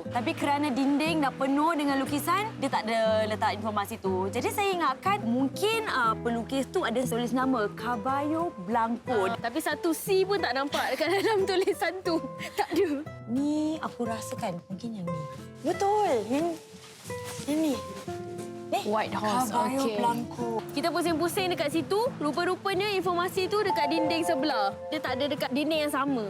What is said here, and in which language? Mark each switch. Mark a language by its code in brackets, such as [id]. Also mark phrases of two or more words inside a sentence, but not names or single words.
[ms] Tapi kerana dinding dah penuh dengan lukisan, dia tak ada letak informasi tu. Jadi saya ingatkan mungkin pelukis tu ada tulis nama Caballo Blanco. Tapi satu C pun tak nampak dekat dalam tulisan tu. Tak ada. Ni aku rasakan mungkin yang ni. Betul. Yang ni. Ni [en] White Horse, [ms] Caballo okey. Blanco. Kita pusing-pusing dekat situ, rupa-rupanya informasi tu dekat dinding sebelah. Dia tak ada dekat dinding yang sama.